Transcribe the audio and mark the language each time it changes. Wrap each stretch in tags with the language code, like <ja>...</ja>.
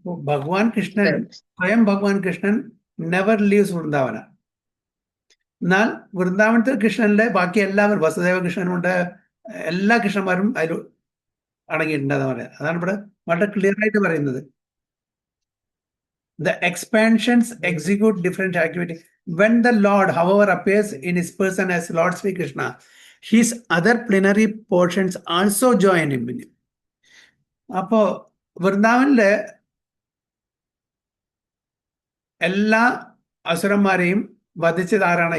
<ml>ഭഗവാൻ കൃഷ്ണൻ, സ്വയം ഭഗവാൻ കൃഷ്ണൻ</ml> <en>never leaves</en> <ml>വൃന്ദാവന. എന്നാൽ വൃന്ദാവനത്തിൽ കൃഷ്ണനിലെ ബാക്കി എല്ലാവരും, വസുദേവ കൃഷ്ണനുണ്ട്, എല്ലാ കൃഷ്ണന്മാരും അതിൽ അടങ്ങിയിട്ടുണ്ട്. അതാണ് ഇവിടെ വളരെ ക്ലിയർ ആയിട്ട് പറയുന്നത്.</ml> <en>The expansions execute different activities. When the Lord, however, appears in his person as Lord Sri Krishna, his other plenary portions also join him in him.</en> <ml>അപ്പോ വൃന്ദാവനിലെ എല്ലാ അസുരന്മാരെയും വധിച്ചത് ആരാണ്?</ml>